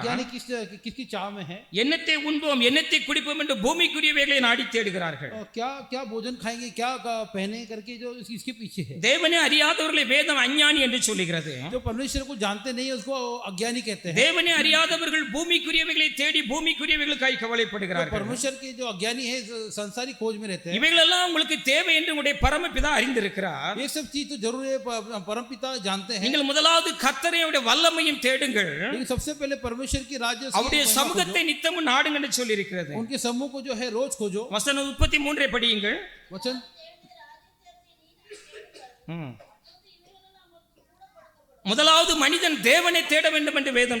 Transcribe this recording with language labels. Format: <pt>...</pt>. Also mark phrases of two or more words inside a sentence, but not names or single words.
<hi>अज्ञानी किसकी चाह में है।</hi> <ta>என்னத்தை உண்போம் என்னத்தை குடிப்போம் என்று பூமிக்குரியவைகளை நாடி தேடுகிறார்கள்.</ta> <hi>क्या क्या भोजन खाएंगे, क्या पहने करके जो इसके पीछे है।</hi> <ta>தேவனை அறியாதவர்களை வேதம் அஞ்ஞானி என்று சொல்லுகிறது.</ta> <hi>जो परमेश्वर को जानते नहीं है उसको अज्ञानी कहते हैं।</hi> <ta>தேவனை அறியாதவர்கள் பூமிக்குரியவைகளை தேடி பூமிக்குரியவைகளுக்காய் கவலைப்படுகிறார்கள்.</ta> <hi>परमेश्वर के जो अज्ञानी है संसारी खोज में रहते हैं।</hi> <ta>இவைகளெல்லாம் உங்களுக்கு தேவை என்று உங்களுடைய பரமபிதா அறிந்திருக்கிறார்.</ta> <hi>ये सब चीज तो जरूर है, परमपिता जानते हैं।</hi> <ta>நீங்கள் முதலாவது கர்த்தரையுடைய வல்லமையும் தேடுங்கள்,</ta> <hi>लेकिन सबसे पहले परमेश्वर की राज्य</hi> <ta>அவருடைய சமூகத்தை நித்தமும் நாடுங்கள் என்று சொல்லி இருக்கிறது.</ta> <hi>उनके समूह को जो है रोज खोजो।</hi> <ta>வசனம் 33 படியுங்கள்.</ta> <hi>वचन</hi> <ta>முதலாவது மனிதன் தேவனை தேட வேண்டும் என்று வேதம்</ta>